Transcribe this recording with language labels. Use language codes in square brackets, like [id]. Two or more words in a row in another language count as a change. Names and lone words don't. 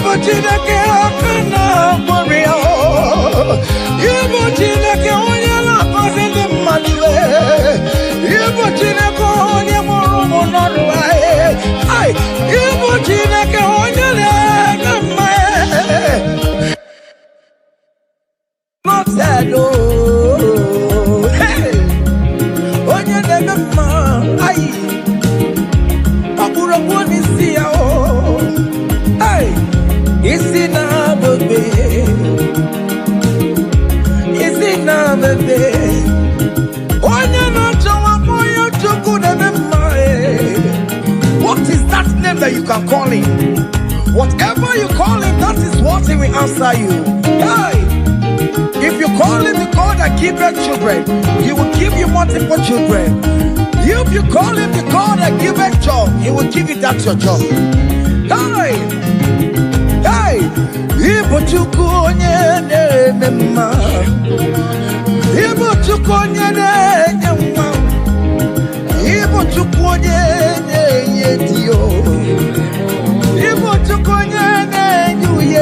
[ig] Chineke akana borio. Ibu Chineke onye na-akọzi ndị mmadụ. Ibu Chineke onye mụrụ ụmụ n'ọrụ anyị. Ibu Chineke onye na-eme mma. [en] Not sad, oh. [ig] Hey, onye na-eme mma. Ọbụrụ onye isi ya, oh. Hey, isi na-abụbe. Isi na-abụbe. Onye na-achọwa onye Chukwu na-eme mma. [en] What is that name that you can call him? Whatever you call him, that is what he will answer you. Hey, if you call him the God that giveth children, he will give you multiple children. If you call him the God that giveth job, he will give you that your job. [ig] Hey, hey, Ibu Chukwu onye na-eme mma. Ibu Chukwu onye na-enye nwa. Ibu Chukwu onye na-enye dio. Ibu Chukwu onye na-enye uye.